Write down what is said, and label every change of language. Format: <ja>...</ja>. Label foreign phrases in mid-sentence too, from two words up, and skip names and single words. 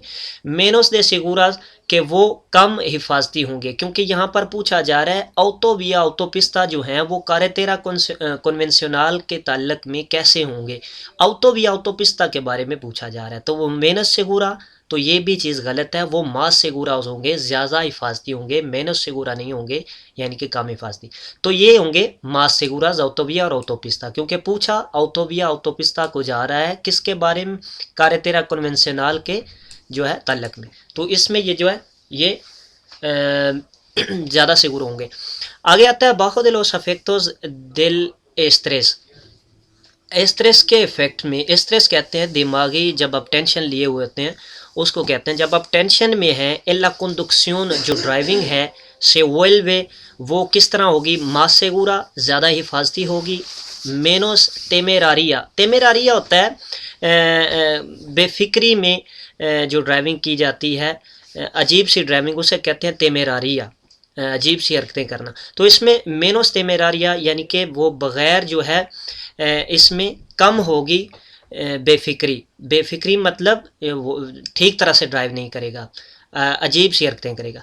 <es>menos de seguras</es> <ur>کہ وہ کم حفاظتی ہوں گے، کیونکہ یہاں پر پوچھا جا رہا ہے</ur> <es>autovía autopista</es> <ur>جو ہیں وہ</ur> <es>carretera convencional</es> <ur>کے تعلق میں کیسے ہوں گے،</ur> <es>autovía autopista</es> <ur>کے بارے میں پوچھا جا رہا ہے، تو وہ</ur> <es>menos segura,</es> <ur>تو یہ بھی چیز غلط ہے، وہ</ur> <es>más seguras</es> <ur>ہوں گے، زیادہ حفاظتی ہوں گے،</ur> <es>menos segura</es> <ur>نہیں ہوں گے، یعنی کہ کم حفاظتی، تو یہ ہوں گے</ur> <es>más seguras</es> <ur>آٹوویا اور آٹوپستا، کیونکہ پوچھا</ur> <es>autovía autopista</es> <ur>کو جا رہا ہے کس کے بارے میں؟</ur> <es>carretera convencional</es> <ur>کے جو ہے تعلق میں، تو اس میں یہ جو ہے یہ زیادہ سیگور ہوں گے۔ آگے آتا ہے</ur> <es>bajo de los efectos del estrés,</es> <ur>اسٹریس کے افیکٹ میں، اسٹریس کہتے ہیں دماغی، جب آپ ٹینشن لیے ہوئے ہوتے ہیں اس کو کہتے ہیں. جب آپ ٹینشن میں ہیں,</ur> <es>ela conducción</es> <ur>جو ڈرائیونگ ہے</ur> <es>se vuelve</es> <ur>وہ کس طرح ہوگی,</ur> <es>más segura</es> <ur>زیادہ حفاظتی ہوگی,</ur> <es>menos temeraria,</es> <ur>temeraria ہوتا ہے بے فکری میں جو ڈرائیونگ کی جاتی ہے، عجیب سی ڈرائیونگ، اسے کہتے ہیں تیمیراریا، عجیب سی حرکتیں کرنا. تو اس میں</ur> <es>menos temeraria</es> <ur>یعنی کہ وہ بغیر جو ہے اس میں کم ہوگی بے فکری، بے فکری مطلب وہ ٹھیک طرح سے ڈرائیو نہیں کرے گا، عجیب سی حرکتیں کرے گا.</ur>